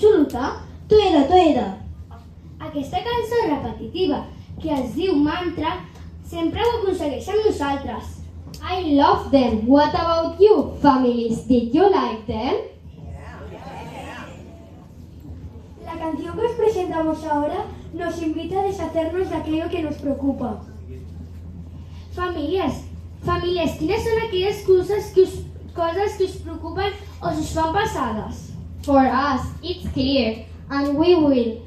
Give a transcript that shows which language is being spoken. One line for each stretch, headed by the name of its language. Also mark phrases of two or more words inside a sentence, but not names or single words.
Catalan: curta? Toeda. Aquesta cançó repetitiva que es diu mantra sempre ho aconsegueix amb nosaltres.
English: I love them. What about you, families? Did you like them?
Spanish: La canción que os presentamos ahora nos invita a deshacernos de aquello que nos preocupa.
Catalan: Famílies, quines són aquelles coses que us preocupen o us fan passades?
English: For us, it's clear, and we will.